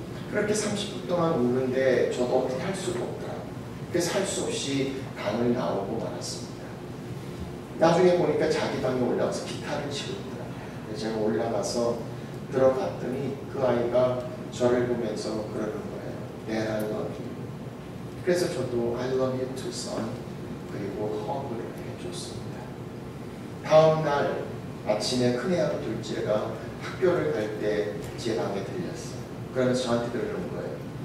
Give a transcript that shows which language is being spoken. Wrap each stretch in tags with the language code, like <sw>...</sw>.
<ko>그렇게 30분 동안 우는데 저도 어떻게 할 수가 없더라고요. 그래서 할 수 없이 방을 나오고 말았습니다. 나중에 보니까 자기 방에 올라가서 기타를 치고 있더라고요. 그래서 제가 올라가서 들어갔더니 그 아이가 저를 보면서 그러는 거예요.</ko> <en>Dad, I love you.</en> <ko>그래서 저도</ko> <en>I love you too, son.</en> <ko>그리고 허그를 해줬습니다. 다음 날 아침에 큰애하고 둘째가 학교를 갈 때 제 방에 들렸어요. 그러면서 저한테 그러는 거예요.</ko>